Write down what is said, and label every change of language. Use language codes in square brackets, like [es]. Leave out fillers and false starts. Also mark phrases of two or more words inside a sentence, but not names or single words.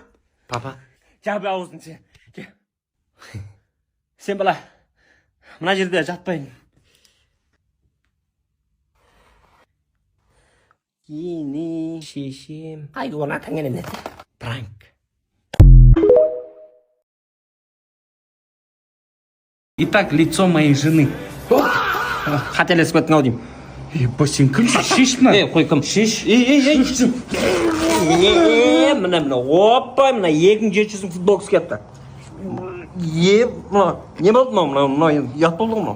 [kk] Папа. Жабы аузын сен. Сен бала. Мына жерде жатпайын. Кені шешем. Ай, оны атаңен емес. Пранк. [ru] Итак, лицо моей жены. [kk] Қателесіп кеттің ау деймін. Сен кімсің? Шеш мына. Қой кім? Шеш. Мына, опа, мына 2700 футболкасы кетті. Не болды мынау? Ұят болды мынау.